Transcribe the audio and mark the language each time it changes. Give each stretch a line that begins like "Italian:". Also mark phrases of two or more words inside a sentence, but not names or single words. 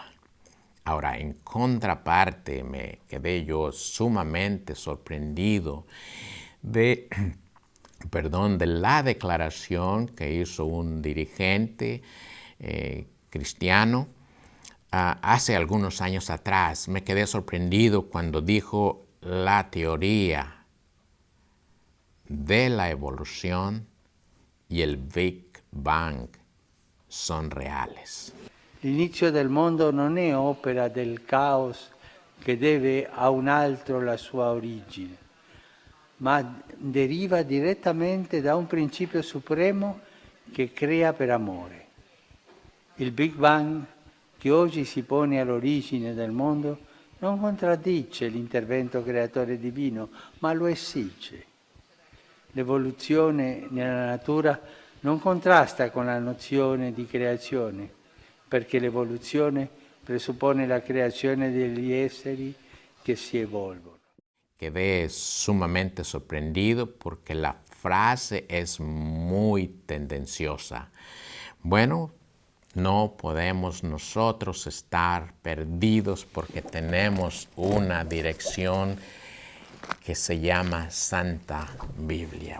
Spanish: Ahora, en contraparte, me quedé yo sumamente sorprendido de la declaración que hizo un dirigente cristiano hace algunos años atrás. Me quedé sorprendido cuando dijo: la teoría de la evolución y el Big Bang son reales.
Italian: L'inizio del mondo non è opera del caos che deve a un altro la sua origine, ma deriva direttamente da un principio supremo che crea per amore. Il Big Bang, che oggi si pone all'origine del mondo, non contraddice l'intervento creatore divino, ma lo esige. L'evoluzione nella natura non contrasta con la nozione di creazione, perché l'evoluzione presuppone la creazione degli esseri che si evolvono.
Spanish: Quedé sumamente sorprendido porque la frase es muy tendenciosa. Bueno, no podemos nosotros estar perdidos porque tenemos una dirección que se llama Santa Biblia.